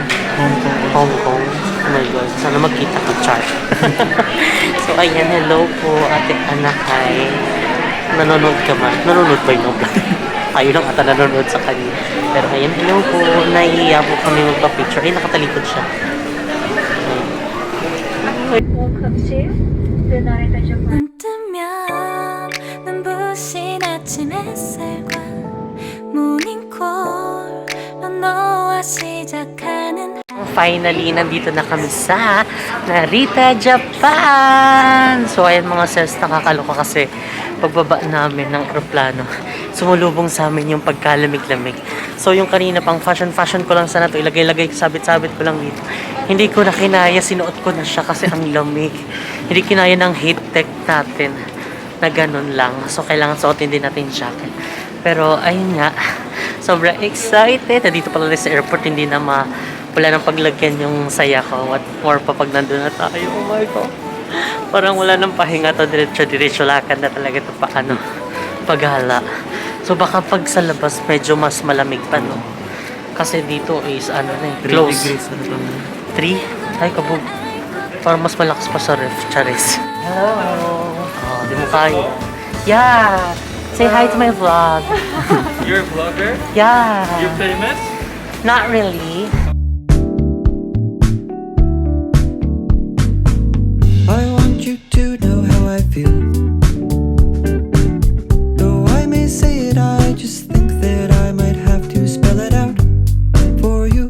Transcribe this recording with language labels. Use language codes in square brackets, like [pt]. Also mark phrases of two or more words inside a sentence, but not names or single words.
[tl] Hong Kong. [en] Oh my God. [tl] Sana magkita ko, Char. So ayan, hello po ate Anakay. Nanonood ka ba? Nanonood ba yung vlog? Ayaw lang ata nanonood sa kanya. Pero ayan, hello po. Nahihiya po kami magpa-picture. Ay, nakatalikod siya. [ko] 눈 뜨면 눈부신 아침 햇살과 모닝콜로 너와 시작하는 [tl] Finally, nandito na kami sa Narita, Japan! So, ayan mga sis, nakakaloka kasi pagbaba namin ng aeroplano, sumulubong sa amin yung pagkalamig-lamig. So, yung kanina pang fashion ko lang sana to ilagay-lagay, sabit-sabit ko lang dito. Hindi ko na kinaya, sinuot ko na siya kasi ang lamig. Hindi kinaya ng heat tech natin na ganun lang. So, kailangan suotin din natin jacket. Pero, ayun nga, sobrang excited. Dito pala rin sa airport, hindi na wala nang paglagyan yung saya ko. [en] What more [tl] pa pag nandun na tayo. [en] Oh my God. [tl] Parang wala nang pahinga to. Diretso lakad na talaga ito paghala. So baka pag sa labas medyo mas malamig pa, no? Kasi dito [en] is close. [tl] 3? Ay kabog. Parang mas malakas pa sa ref. Charis. Hello. Oh, di mo kaya. [en] Yeah. Say hi to my vlog. You're a vlogger? Yeah. You're famous? Not really. I want you to know how I feel. Though I may say it, I just think that I might have to spell it out for you.